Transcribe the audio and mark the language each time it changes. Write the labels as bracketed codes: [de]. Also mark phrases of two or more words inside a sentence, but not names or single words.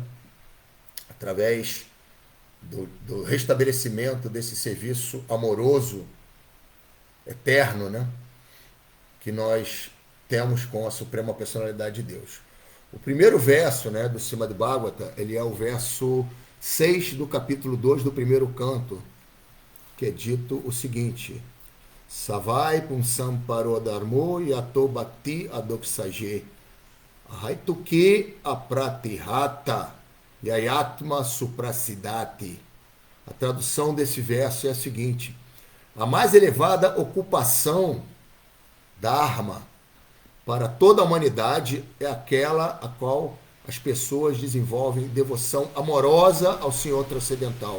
[pt] Através do restabelecimento desse serviço amoroso, eterno, né? Que nós temos com a Suprema Personalidade de Deus. O primeiro verso, né, do Srimad Bhagavata, ele é o verso 6 do capítulo 2 do primeiro canto, que é dito o seguinte: [sa] सवै पुंसां परोधर्मो यतो भक्ति अधोक्षजे हैतुके अप्रतिहता ययात्मा सुप्रसीदति. [pt] A tradução desse verso é a seguinte: a mais elevada ocupação, dharma, para toda a humanidade é aquela a qual as pessoas desenvolvem devoção amorosa ao Senhor transcendental.